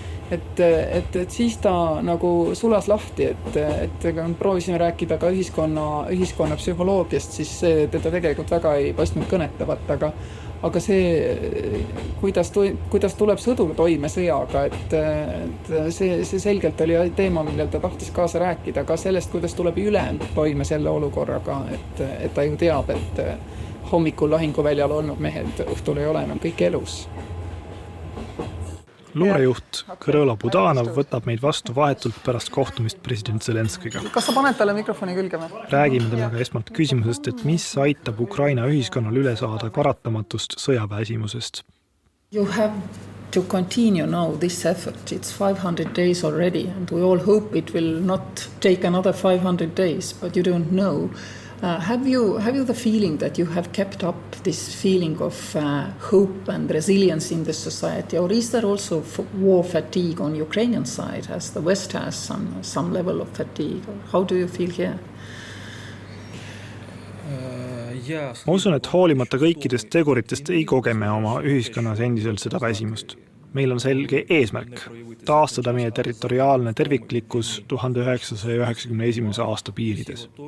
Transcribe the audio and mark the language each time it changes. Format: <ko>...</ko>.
<et>Et siis ta nagu sulas lahti, et proovisime rääkida ka ühiskonna psühholoogiast, siis teda tegelikult väga ei paistnud kõnetavat, aga see, kuidas tuleb sõdur toime sõjaga, et see selgelt oli teema, millel ta tahtis kaasa rääkida, ka sellest, kuidas tuleb ülem toime selle olukorraga, et ta ju teab, et hommikul lahinguväljal olnud mehed õhtul ei ole enam kõik elus. Luurejuht Kõrõla Budanov võtab meid vastu vahetult pärast kohtumist president Zelenskiga. Kas sa paned talle mikrofoni külge? Räägime temaga esmalt küsimusest, et mis aitab Ukraina ühiskonnal üle saada paratamatust sõjaväsimusest.</et> <en>You have to continue now this effort. It's 500 days already and we all hope it will not take another 500 days, but you don't know. Have you the feeling that you have kept up this feeling of hope and resilience in the society, or is there also war fatigue on Ukrainian side, as the West has some level of fatigue? How do you feel here?</en> <et>Ma usun, et hoolimata kõikidest teguritest ei kogeme oma ühiskonnas endiselt seda väsimust. Meil on selge eesmärk taastada meie territoriaalne terviklikkus 1991. aasta piirides.</et>